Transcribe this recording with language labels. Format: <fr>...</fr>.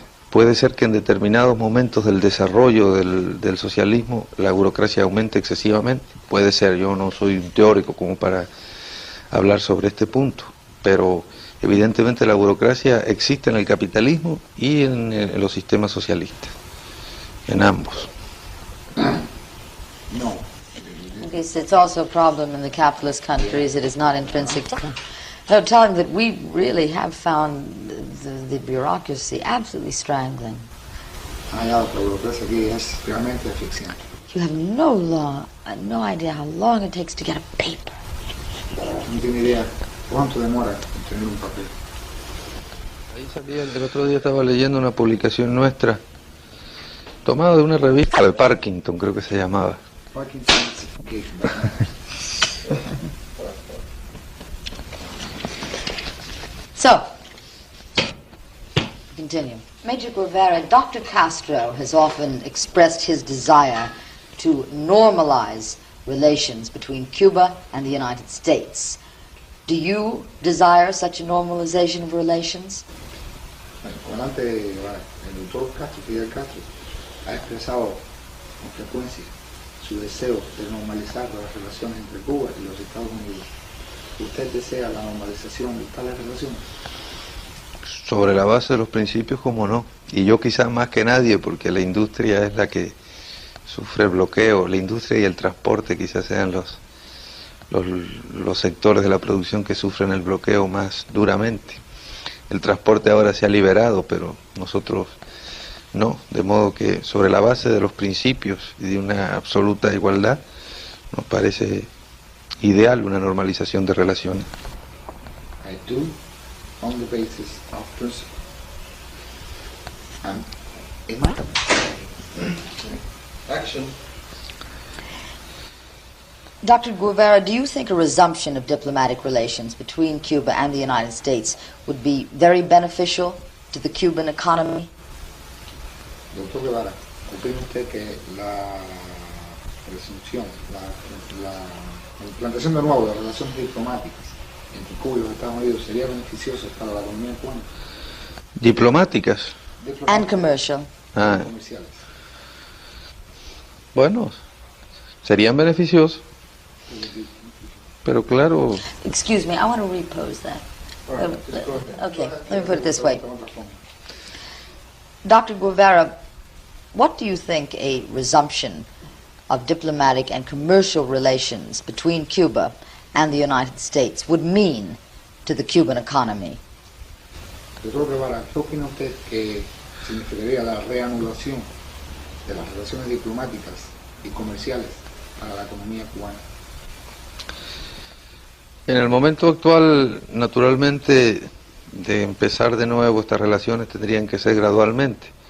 <es>Puede ser que en determinados momentos del desarrollo del socialismo la burocracia aumente excesivamente, puede ser, yo no soy un teórico como para hablar sobre este punto, pero evidentemente la burocracia existe en el capitalismo y en los sistemas socialistas, en ambos. No.</es> <en>Yes, it's also a problem in the capitalist countries. It is not intrinsic. So telling that we really have found the bureaucracy absolutely strangling.</en> <es>La burocracia aquí es realmente asfixiante.</es> <en>You have no idea how long it takes to get a paper.</en> <es>No tiene idea cuánto demora en tener un papel. Ahí salía, el otro día estaba leyendo una publicación nuestra, tomada de una revista de Parkington, creo que se llamaba. Parkinson's Gate.</es> <en>So, continue. Major Guevara, Dr. Castro has often expressed his desire to normalize relations between Cuba and the United States. Do you desire such a normalization of relations?</en> <es>El comandante, el doctor Castro, Fidel Castro, ha expresado con frecuencia su deseo de normalizar las relaciones entre Cuba y los Estados Unidos. ¿Usted desea la normalización de tales relaciones? Sobre la base de los principios, como no. Y yo quizás más que nadie, porque la industria es la que sufre el bloqueo. La industria y el transporte quizás sean los sectores de la producción que sufren el bloqueo más duramente. El transporte ahora se ha liberado, pero nosotros no. De modo que sobre la base de los principios y de una absoluta igualdad, nos parece ideal una normalización de relaciones.</es> <en>I do, on the basis of principle. And Action. Dr. Guevara, do you think a resumption of diplomatic relations between Cuba and the United States would be very beneficial to the Cuban economy?</en> <es>Doctor Guevara, ¿opina usted que la resunción, la implantación de nuevo de relaciones diplomáticas entre Cuba y los Estados Unidos sería beneficioso para la economía cubana? Diplomáticas.</es> <en>And commercial.</en> <es>Comerciales. Bueno, serían beneficiosos, pero claro,</es> <en>Excuse me, I want to repose that. All right, just go ahead. Okay, let me put it this way. Dr. Guevara, what do you think a resumption of diplomatic and commercial relations between Cuba and the United States would mean to the Cuban economy?</en> <es>Doctor Guevara, ¿qué opina usted que significaría la reanudación de las relaciones diplomáticas y comerciales para la economía cubana? En el momento actual, naturalmente, de empezar de nuevo estas relaciones tendrían que ser gradualmente.</es>